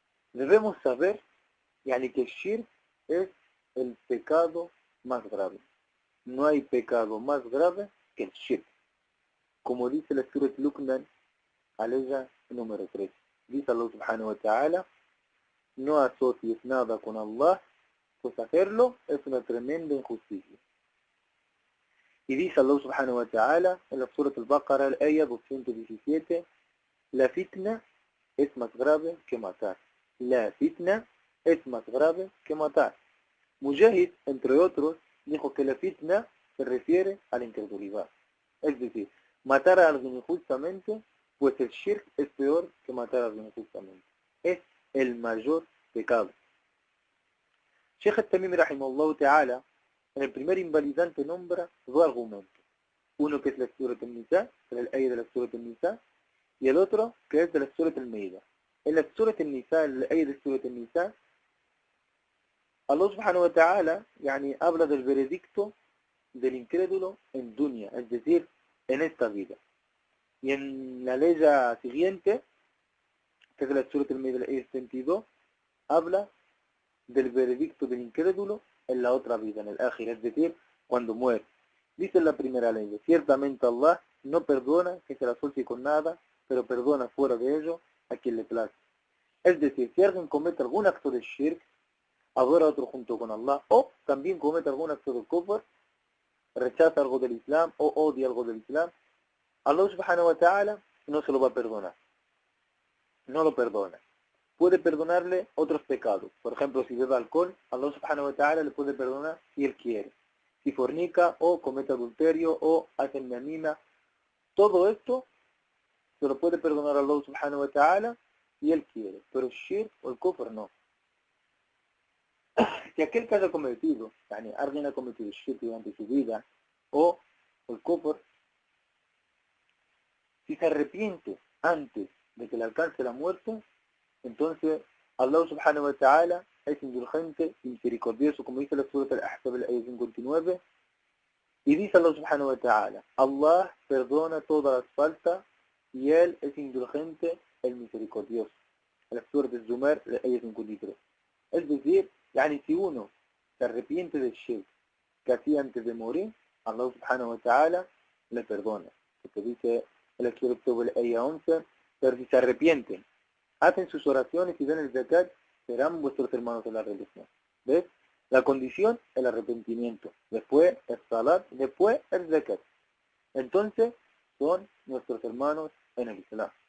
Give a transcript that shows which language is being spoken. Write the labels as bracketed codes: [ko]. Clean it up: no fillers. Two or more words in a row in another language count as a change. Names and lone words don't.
[es] Debemos saber que el shirk es el pecado más grave. No hay pecado más grave que el shirk. Como dice la Surat Luqman, aleya número 3. Dice Allah [ar] سبحانه وتعالى, [es] no asocies nada con Allah, pues hacerlo es una tremenda injusticia. Y dice Allah [ar] سبحانه وتعالى [es] en la Surat al-Baqarah, el ayah 217, la fitna es más grave que matar. La fitna es más grave que matar. Mujahid, entre otros, dijo que la fitna se refiere a la incredulidad. Es decir, matar a alguien injustamente, pues el shirk es peor que matar a alguien injustamente. Es el mayor pecado. Sheikh al-Tamimi [ar] رحمه الله تعالى, [es] en el primer invalidante nombra dos argumentos. Uno que es la Surat al-Nisa, el ayah de la Surat al-Nisa, y el otro que es de la Surat al-Maida. En la Surat al-Nisa, el ayah de Surat al-Nisa, Allah [ar] سبحانه وتعالى [es] habla del veredicto del incrédulo en dunya, es decir, en esta vida. Y en la ley siguiente, que es la Surat al-Maida, el ayah 72, habla del veredicto del incrédulo en la otra vida, en el ákhir, es decir, cuando muere. Dice en la primera ley, ciertamente Allah no perdona que se la asocie con nada, pero perdona fuera de ello a quien le place. Es decir, si alguien comete algún acto de shirk, adora a otro junto con Allah, o también comete algún acto de kufr, rechaza algo del Islam o odia algo del Islam, Allah [ar] سبحانه وتعالى [es] no se lo va a perdonar. No lo perdona. Puede perdonarle otros pecados. Por ejemplo, si bebe alcohol, Allah [ar] سبحانه وتعالى [es] le puede perdonar si él quiere. Si fornica o comete adulterio o hace namima, todo esto se lo puede perdonar a Allah [ar] سبحانه وتعالى [es] si él quiere. Pero el shirk o el kufr no. Si aquel que haya cometido, alguien ha cometido el shirk durante su vida o el kufr, si se arrepiente antes de que le alcance la muerte, entonces Allah [ar] سبحانه وتعالى [es] es indulgente y misericordioso, como dice la Surat al-Ahzab, el ayah 59, y dice Allah [ar] سبحانه وتعالى, [es] Allah perdona todas las faltas y Él es indulgente, el misericordioso. La Surat al-Zumar, el ayah 53. Es decir, si uno se arrepiente del shirk que hacía antes de morir, Allah [ar] سبحانه وتعالى [es] le perdona. Porque dice el Surat al ayah 11, pero si se arrepienten, hacen sus oraciones y dan el zakat, serán vuestros hermanos de la religión. ¿Ves? La condición, el arrepentimiento. Después el salat, después el zakat. Entonces, son nuestros hermanos en el Islam.